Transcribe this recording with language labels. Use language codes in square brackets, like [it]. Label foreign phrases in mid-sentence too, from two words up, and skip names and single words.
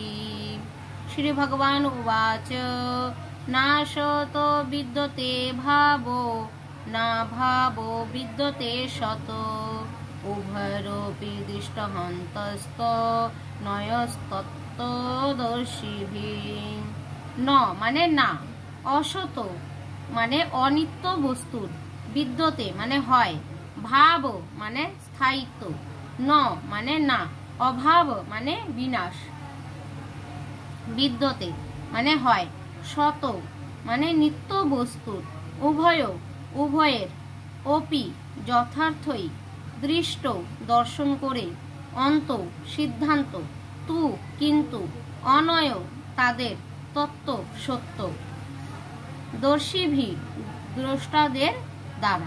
[sa] श्री भगवान उवाच नाशतो विद्यते भावो ना भावो विद्यते शतो उभयरोऽपि दृष्टान्तस्तो नयस्तत्तदर्शिभिः। [bn] ন মানে না, অসত মানে অনিত্য বস্তুর, বিদ্যতে মানে হয়, ভাব মানে স্থায়িত্ব, ন মানে না, অভাব মানে বিনাশ, বিদ্যতে মানে হয়, শত মানে নিত্য বস্তুর, উভয় উভয়ের, অপি যথার্থই, দৃষ্ট দর্শন করে, অন্ত সিদ্ধান্ত, তু কিন্তু, অনয় তাদের, তত্ত্ব সত্য, দর্শীভি দ্রষ্টাদের দ্বারা।